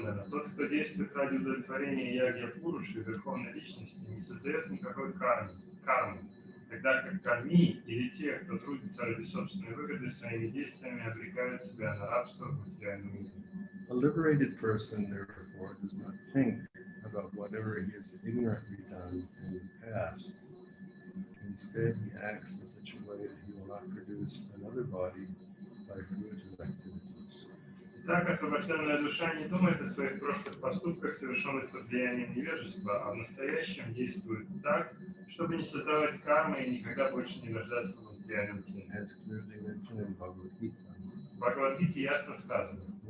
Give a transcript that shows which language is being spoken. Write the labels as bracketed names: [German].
[Russian] Тот, кто действует ради удовлетворения ягья Пуруши, верховной личности, не создает никакой кармы, тогда как карми или те, кто трудится ради собственной выгоды, своими действиями обрекают себя на рабство в материальном мире. [English] A liberated person, therefore, does not think about whatever he has ignorantly done in the past. Instead, he acts in such a way that he will not produce another body by fruitive activities. [Russian] Так, освобожденная душа не думает о своих прошлых поступках, совершенных под влиянием невежества, а в настоящем действует так, чтобы не создавать кармы и никогда больше не рождаться в материальном теле. [English] As clearly mentioned in Bhagavad Gita. [Russian] В Бхагавад-гите ясно сказано.